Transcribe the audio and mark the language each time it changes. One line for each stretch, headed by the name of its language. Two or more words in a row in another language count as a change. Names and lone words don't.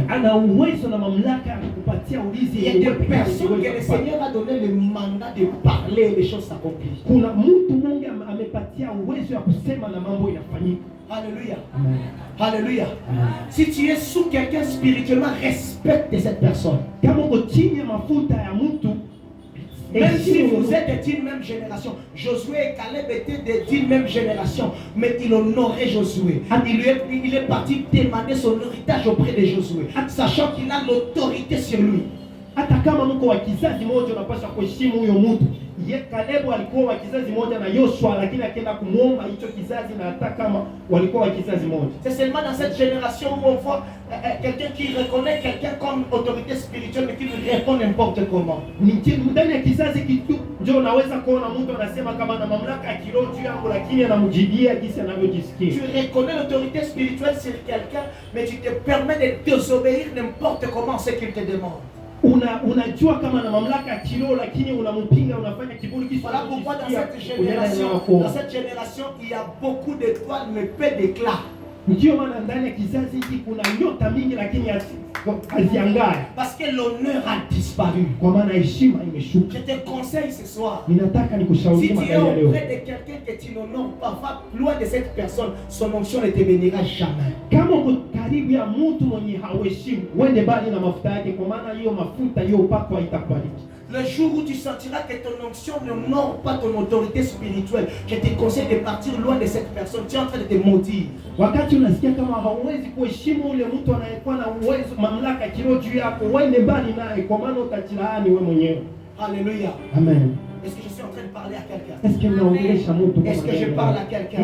French: Il y a des personnes que le Seigneur a donné le mandat de parler et les choses s'accomplissent. Alléluia. Amen. Alléluia. Amen. Si tu es sous quelqu'un spirituellement, respecte cette personne.
Swahili: Kama uko chini ya mafuta ya mtu,
French: Même si vous êtes d'une même génération, Josué et Caleb étaient d'une même génération, mais il honorait Josué. Il est parti demander son héritage auprès de Josué, sachant qu'il a l'autorité sur lui.
Swahili: hata kama mko wa kizazi moja unapaswa kuheshimu huyo mtu. Ye Kalebu alikuwa wa kizazi moja na Yoshua, lakini akaenda kumuomba hicho kizazi, na hata kama walikuwa wa kizazi moja.
French: C'est seulement dans cette génération où on voit quelqu'un qui reconnaît quelqu'un comme autorité spirituelle mais qui lui répond n'importe comment.
Swahili: Ni ndani ya kizazi kitu ndio unaweza kuona mtu anasema kama na mamlaka ya kiroho juu yangu, lakini anamjibia jinsi anavyojisikia.
French: Tu reconnais l'autorité spirituelle sur quelqu'un, mais tu te permets de désobéir n'importe comment ce qu'il te demande.
Swahili: Unajua kama na mamlaka ya kiroho, lakini unampinga, unafanya kiburi kisa.
French: Voilà pourquoi dans cette génération, il y a beaucoup d'étoiles mais peu d'éclats.
Swahili: Ndio maana ndani ya kizazi hiki kuna nyota mingi lakini haziangai.
French: Parce que l'honneur a disparu.
Swahili: Kwa maana heshima imeshuka.
French: Je te conseille ce soir.
Swahili: Ninataka nikushauri
French: si tu es auprès de quelqu'un que tu n'honores pas, va loin de cette personne, son onction ne te bénira jamais.
Swahili: Kama uko karibu ya mtu mwenye hauheshimu, uende mbali na mafuta yake, kwa maana hiyo mafuta hiyo upako haitakubariki.
French: Le jour où tu sentiras que ton onction n'honore pas ton autorité spirituelle, je te conseille de partir loin de cette personne. Tu es en train de te maudire.
Swahili: Wakati unasikia kama hauwezi kuheshimu ule mtu anayekuwa na uwezo, mamlaka ya kiroho juu yako, uende mbali naye, kwa maana utajilaani wewe mwenyewe.
French: Alléluia. Amen. Est-ce que je suis en train de parler à quelqu'un? Est-ce que
Swahili: naongelesha mtu?
French: Est-ce que je parle à quelqu'un?